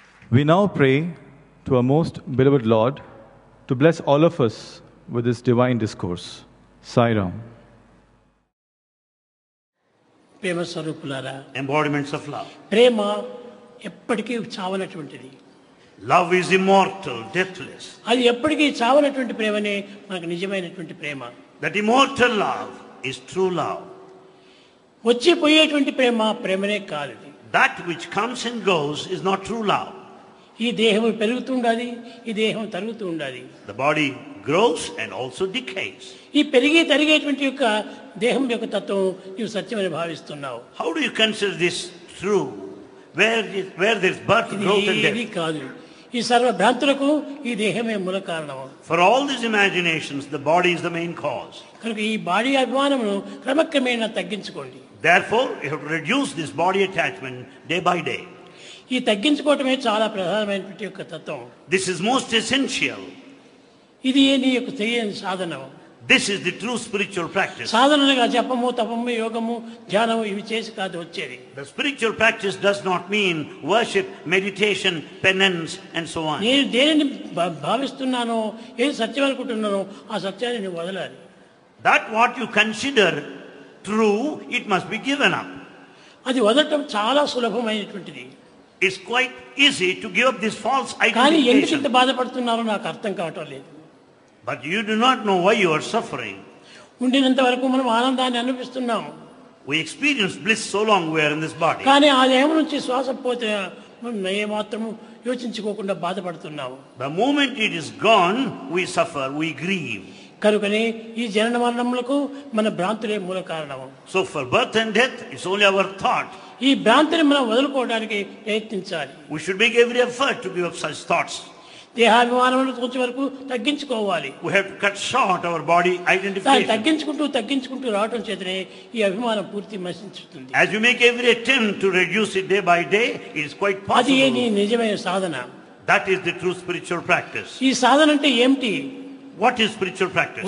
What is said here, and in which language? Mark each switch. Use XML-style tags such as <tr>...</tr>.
<en>We now pray to our most beloved Lord to bless all of us with this divine discourse. Sai Ram.</en> <te>ప్రేమ స్వరూపులారా,</te> <en>embodiments of love.</en> <te>ప్రేమ ఎప్పటికీ చావనటువంటిది.</te> <en>Love is immortal, deathless.</en> <te>అది ఎప్పటికీ చావనటువంటి ప్రేమనే మనకు నిజమైనటువంటి ప్రేమ.</te> <en>That immortal love is true love.</en> <te>వచ్చిపోయేటువంటి ప్రేమ ప్రేమనే కాదు.</te> <en>That which comes and goes is not true love.</en> <te>ఈ దేహం పెరుగుతూ ఉండాలి, ఈ దేహం తరుగుతూ ఉండాలి.</te> <en>The body grows and also decays.</en> <te>ఈ పెరిగి తరిగేటువంటి యొక్క దేహం యొక్క తత్వం నీవు సత్యమని భావిస్తున్నావు.</te> <en>How do you consider this true? Where there is birth, growth and</en> <te>ఇది</te> <en>death?</en> <te>కాదు. ఈ సర్వ భ్రాంతులకు ఈ దేహమే మూల కారణం.</te> <en>For all these imaginations, the body is the main cause.</en> <te>కనుక ఈ బాడీ అభిమానమును క్రమక్రమేణా తగ్గించుకోండి.</te> <en>Therefore, you have to reduce this body attachment day by day.</en> <te>ఈ తగ్గించుకోవటమే చాలా ప్రధానమైనటువంటి యొక్క తత్వం.</te> <en>This is most essential.</en> <te>ఇది నీ యొక్క తెలియని సాధనం.</te> <en>This is the true spiritual practice.</en> <te>సాధనగా జపము, తపము, యోగము, ధ్యానము ఇవి చేసి కాదు వచ్చేది.</te> <en>The spiritual practice does not mean worship, meditation, penance and so on.</en> <te>నేను దేనిని భావిస్తున్నానో, ఏది సత్యం అనుకుంటున్నానో ఆ సత్యాన్ని నువ్వు వదలాలి.</te> <en>That what you consider true, it must be given up.</en> <te>అది వదలటం చాలా సులభమైనటువంటిది.</te> <en>It's quite easy to give up this false</en> <te>కానీ ఎందుకు ఇంత</te> <en>identification.</en> <te>బాధపడుతున్నారో నాకు అర్థం కావటం లేదు.</te> <en>But you do not know why you are suffering.</en> <te>ఉండినంత వరకు మనం ఆనందాన్ని అనుభవిస్తున్నాము.</te> <en>We experience bliss so long we are in this body.</en> <te>కానీ ఆ దేహం నుంచి శ్వాస పోతే మనం ఏమాత్రము యోచించుకోకుండా బాధపడుతున్నాము.</te> <en>The moment it is gone, we suffer, we grieve.</en> <te>కనుకనే ఈ జనన మరణములకు మన భ్రాంతులే మూల కారణము.</te> <en>So for birth and death, it's only our thought.</en> <te>ఈ భ్రాంతిని మనం వదులుకోవడానికి ప్రయత్నించాలి.</te> <en>We should make every effort to give up such thoughts.</en> <te>దేహాభిమానములు కొంచెం వరకు తగ్గించుకోవాలి.</te> <en>We have to cut short our body</en> <te>దాన్ని</te> <en>identification.</en> <te>తగ్గించుకుంటూ రావటం చేతనే ఈ అభిమానం పూర్తి నశించుతుంది.</te> <en>As you make every attempt to reduce it day by day, it is quite</en> <te>అది నీ</te> <en>possible.</en> <te>నిజమైన సాధన.</te> <en>That is the true spiritual practice.</en> <te>ఈ సాధన అంటే ఏమిటి?</te> <en>What is spiritual practice?</en>